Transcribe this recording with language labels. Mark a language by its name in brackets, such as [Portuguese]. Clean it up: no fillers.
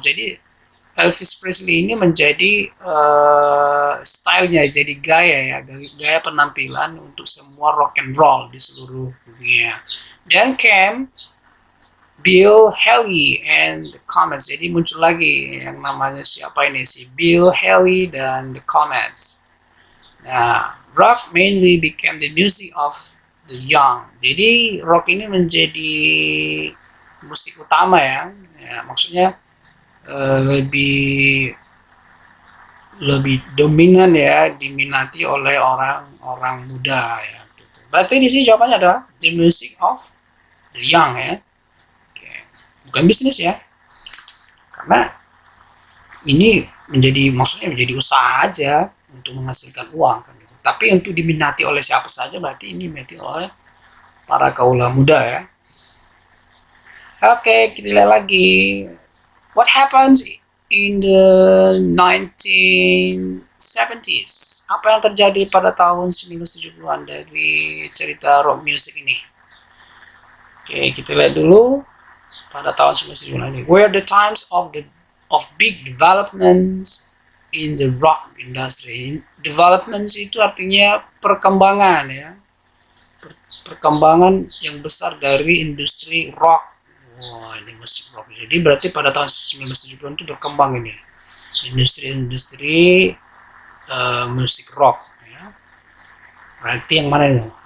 [Indonesian] Jadi Elvis Presley ini menjadi stylenya, jadi gaya penampilan untuk semua rock and roll di seluruh dunia. [English] Dan came Bill Haley and the Comets. [Indonesian] Jadi muncul lagi yang namanya siapa ini, si Bill Haley dan the Comets. [English] Nah, rock mainly became the music of the young. [Indonesian] Jadi rock ini menjadi musik utama ya maksudnya lebih dominan ya, diminati oleh orang muda ya. Berarti di sini jawabannya adalah the music of the young ya. Oke. Bukan bisnis ya, karena ini maksudnya menjadi usaha aja untuk menghasilkan uang kan gitu. Tapi untuk diminati oleh siapa saja, berarti ini diminati oleh para kaula muda ya. Oke, kita lihat lagi. What happens in the 1970s? Apa yang terjadi pada tahun 1970-an dari cerita rock music ini? Oke, kita lihat dulu pada tahun 1970-an ini. [English] Were the times of big developments in the rock industry. [Indonesian] Developments itu artinya perkembangan ya. Perkembangan yang besar dari industri rock. Wah, ini musik rock. Jadi berarti pada tahun 1970-an itu berkembang ini industri musik rock ya. Berarti yang mana itu?